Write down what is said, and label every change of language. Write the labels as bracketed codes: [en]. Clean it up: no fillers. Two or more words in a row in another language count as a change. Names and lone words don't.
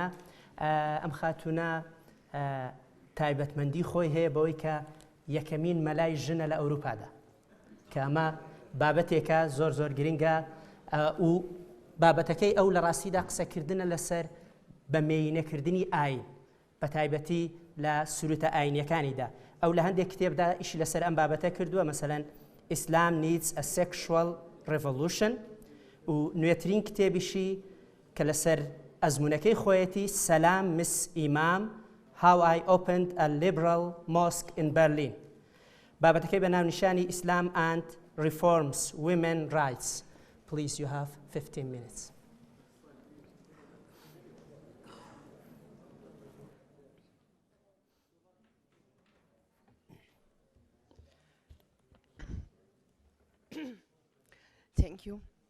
[ckb] ئەم خاتوونە تایبەتمەندی خۆی هەیە بەوەی کە یەکەمین مەلای ژنە لە ئەوروپادا کە ئەمە بابەتێکە زۆر گرنگە و بابەتەکەی ئەو لە ڕاستیدا قسەکردنە لەسەر بەمێینەکردنی ئاین بە تایبەتی لە سروتە ئاینیەکانیدا. ئەو لە هەندێک کتێبدا ئیشی لەسەر ئەم بابەتە کردووە، مەسەلەن Islam needs a sexual revolution و نوێترین کتێبیشی کە لەسەر ئەزمونەکەی خۆیەتی سەلام مس ئیمام How I Opened a Liberal Mosque in Berlin. بابەتەکەی بە ناونیشانی Islam and Reforms Women Rights. [en] Please, you have 15 minutes. Thank you.